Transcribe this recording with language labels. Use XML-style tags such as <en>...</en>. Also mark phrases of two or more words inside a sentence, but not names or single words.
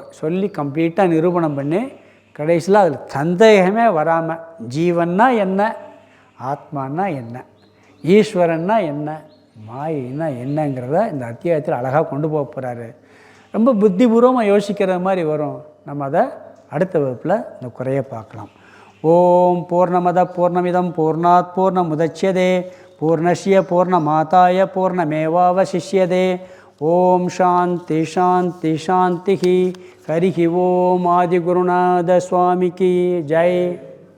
<ta>சொல்லி கம்ப்ளீட்டாக நிரூபணம் பண்ணி கடைசியில் அதில் சந்தேகமே வராமல், ஜீவன்னா என்ன, ஆத்மானா என்ன, ஈஸ்வரன்னா என்ன, மாயின்னா என்னங்கிறத இந்த அத்தியாயத்தில் அழகாக கொண்டு போக போகிறாரு. ரொம்ப புத்திபூர்வமாக யோசிக்கிற மாதிரி வரும். நம்ம அதை அடுத்த வகுப்பில் இந்த குறைய பார்க்கலாம்.</ta> <sa>ॐ पूर्णमदः पूर्णमिदं पूर्णात् पूर्णमुदच्यते पूर्णस्य पूर्णमादाय पूर्णमेवावशिष्यते. ॐ शान्तिः शान्तिः शान्तिः. हरिः ॐ.</sa> <ta>ஆதிகுருநாத சுவாமிக்கு ஜெய்.</ta>